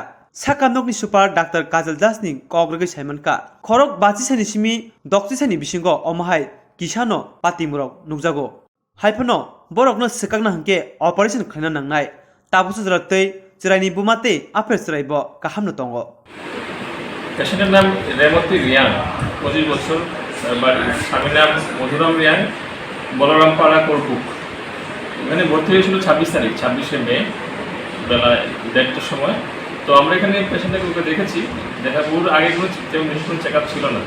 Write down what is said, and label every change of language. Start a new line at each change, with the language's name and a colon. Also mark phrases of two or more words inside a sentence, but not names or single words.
Kok Borok: Sakamnokni super Dr. Kajal Dasni kogrege saimanka. Khorok bachisani simi dokchisani bisingo omhai Kisano patimurok nukjago. Haipano borokno sikakna hangke operation khaina nangnai. Tabusu jratei chiraini bumate Apher chiraibo kahamno tongo.
Bangla: পেশেন্টের নাম রেবতী রিয়াং 25 বছর স্বামীর নাম মধুরাম রিয়াং বলারাম পাড়া কোরবুক এখানে ভর্তি হয়েছিল 26 মে বেলা 1:30টার সময়। তো আমরা এখানে পেশেন্টকে দেখেছি, দেখার পর আগে কোনো চেক আপ ছিল না।